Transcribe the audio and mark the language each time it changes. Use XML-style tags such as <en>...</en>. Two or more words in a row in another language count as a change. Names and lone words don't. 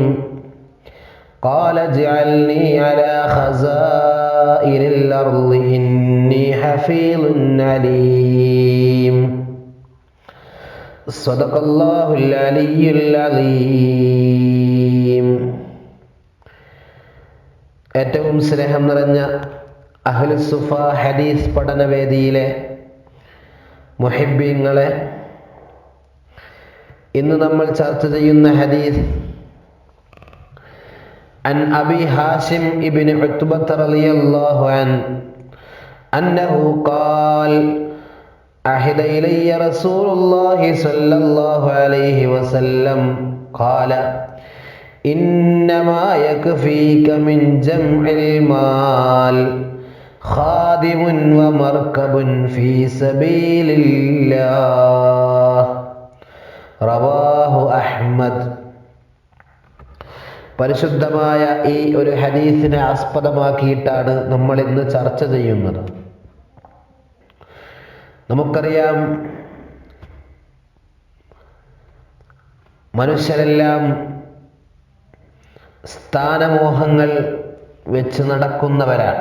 <ar>قال اجعلني على خزائن الأرض إني حفيظ عليم. صدق الله العلي العظيم.</ar> <ml>ഏറ്റവും സ്നേഹം നിറഞ്ഞ അഹ്ലുസുഫ ഹദീസ് പഠനവേദിയിലെ മുഹിബ്ബീങ്ങളെ, ഇന്ന് നമ്മൾ ചർച്ച ചെയ്യുന്ന ഹദീസ്</ml> <ar>عن أبي هاشم ابن عتبة رضي الله عنه أنه قال عهد إلي رسول الله صلى الله عليه وسلم قال إنما يكفيك من جمع المال خادم ومركب في سبيل الله. رواه أحمد.</ar> <ml>പരിശുദ്ധമായ ഈ ഒരു ഹദീസിനെ ആസ്പദമാക്കിയിട്ടാണ് നമ്മൾ ഇന്ന് ചർച്ച ചെയ്യുന്നത്. നമുക്കറിയാം, മനുഷ്യരെല്ലാം സ്ഥാനമോഹങ്ങൾ വെച്ച് നടക്കുന്നവരാണ്.</ml>